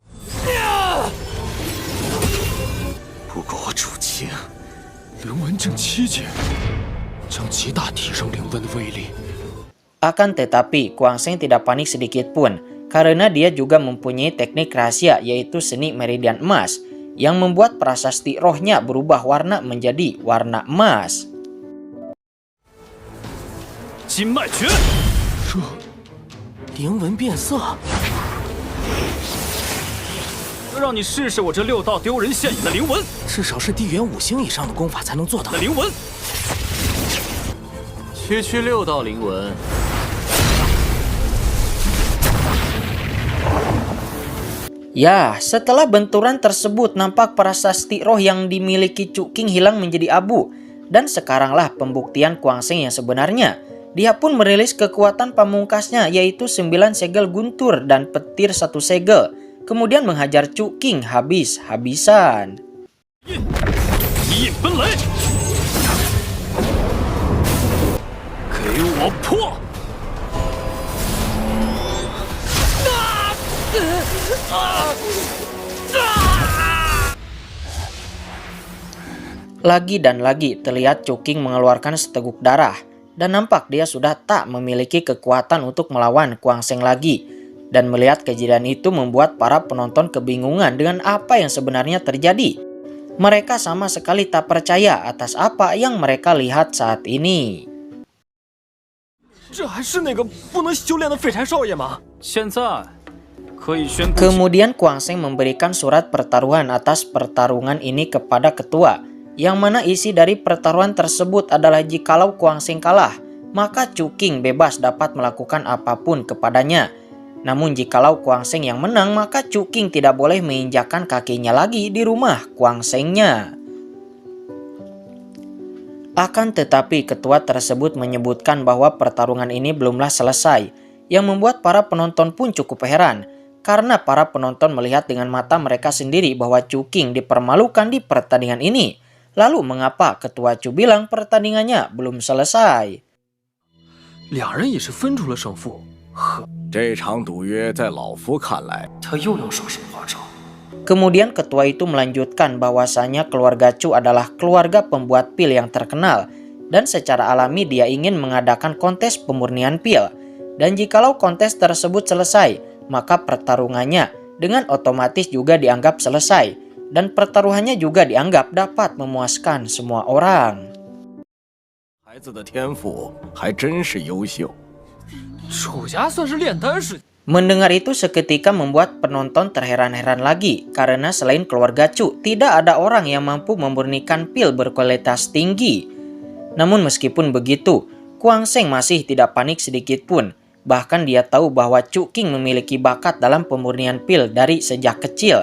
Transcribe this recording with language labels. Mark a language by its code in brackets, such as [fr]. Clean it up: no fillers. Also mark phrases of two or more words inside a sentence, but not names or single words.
[id] Akan tetapi Kuang Sheng tidak panik sedikit pun karena dia juga mempunyai teknik rahasia yaitu seni meridian emas yang membuat prasasti rohnya berubah warna menjadi warna emas. [zh] 金脉诀，这灵纹变色，让你试试我这6道丢人现眼的灵纹，至少是地元5星以上的功法才能做到的灵纹。区区6道灵纹， [id] ya, setelah benturan tersebut nampak prasasti roh yang dimiliki Cu Qing hilang menjadi abu. Dan sekaranglah pembuktian Kuang Sheng yang sebenarnya. Dia pun merilis kekuatan pamungkasnya yaitu 9 segel guntur dan petir 1 segel. kemudian menghajar Chu Qing habis-habisan. [zh] 一引奔雷，给我破！ [id] Lagi dan lagi terlihat Chu Qing mengeluarkan seteguk darah dan nampak dia sudah tak memiliki kekuatan untuk melawan Kuang Sheng lagi. Dan melihat kejadian itu membuat para penonton kebingungan dengan apa yang sebenarnya terjadi. Mereka sama sekali tak percaya atas apa yang mereka lihat saat ini. [zh] 这还是那个不能修炼的废柴少爷吗？现在可以宣布。 [id] Kemudian Kuang Sheng memberikan surat pertaruhan atas pertarungan ini kepada ketua, yang mana isi dari pertaruhan tersebut adalah jikalau Kuang Sheng kalah, maka Chu Qing bebas dapat melakukan apapun kepadanya. Namun jikalau Kuang Sheng yang menang, maka Chu Qing tidak boleh menginjakkan kakinya lagi di rumah Kuang Sheng-nya. Akan tetapi ketua tersebut menyebutkan bahwa pertarungan ini belumlah selesai, yang membuat para penonton pun cukup heran, karena para penonton melihat dengan mata mereka sendiri bahwa Chu Qing dipermalukan di pertandingan ini. Lalu mengapa ketua Chu bilang pertandingannya belum selesai? [zh] 俩人也是分出了胜负。这场赌约在老夫看来，他又要耍什么花招？ [id] Kemudian ketua itu melanjutkan bahwasanya keluarga Chu adalah keluarga pembuat pil yang terkenal, dan secara alami dia ingin mengadakan kontes pemurnian pil. Dan jikalau kontes tersebut selesai, maka pertarungannya dengan otomatis juga dianggap selesai, dan pertaruhannya juga dianggap dapat memuaskan semua orang. [zh] 孩子的天赋还真是优秀。楚家算是炼丹师。 [id] Mendengar itu seketika membuat penonton terheran-heran lagi, karena selain keluarga Chu, tidak ada orang yang mampu memurnikan pil berkualitas tinggi. Namun meskipun begitu, Kuang Sheng masih tidak panik sedikit pun. Bahkan dia tahu bahwa Chu Qing memiliki bakat dalam pemurnian pil dari sejak kecil.